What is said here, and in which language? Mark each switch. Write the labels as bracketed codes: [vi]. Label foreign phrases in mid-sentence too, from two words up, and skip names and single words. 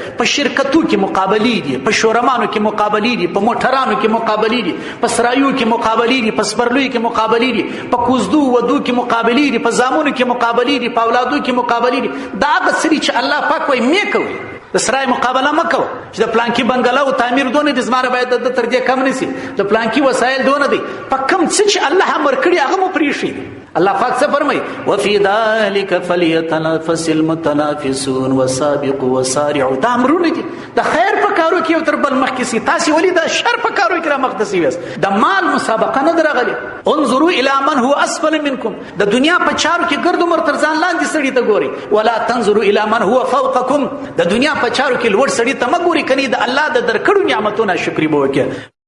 [ps] په شرکتو کې مقابلې دي، په شورمانو کې مقابلې دي، په موټرانو کې مقابلې دي، په سرایو کې مقابلې دي، په سپرلوي کې مقابلې دي، په کوزدو ودو کې مقابلې دي، په زامونو کې مقابلې دي، په اولادو کې مقابلې دي. دا هغه سړي چې الله پاک وایي مې کوي. د سرای مقابله مکو چې د پلانکی بنگلا او تعمیر دونه د زماره باید د تر دې کم نسی، د پلانکی وسایل دونه دي. په کم څه چې الله امر کړی هغه مو پریشي. الله پاک څه فرمایي [ar] وفي ذلك فليتنافس المتنافسون وسابقوا وسارعوا. [ps] دا امرونه دي د خیر په کارو کې او تر بل مخ کې سي. تاسو ولې د شر په کارو کې را مختصي وس؟ د مال مسابقه نه درغلي. [ar] انظروا الى من هو اسفل منكم. [ps] د دنیا په چارو کې ګرد عمر تر ځان لاندې سړي ته ګوري. [ar] ولا تنظروا الى من هو فوقكم. [ps] د دنیا په چارو کې لوړ سړي ته مګوري، کني د الله د درکړو نعمتونو شکر به وکړي.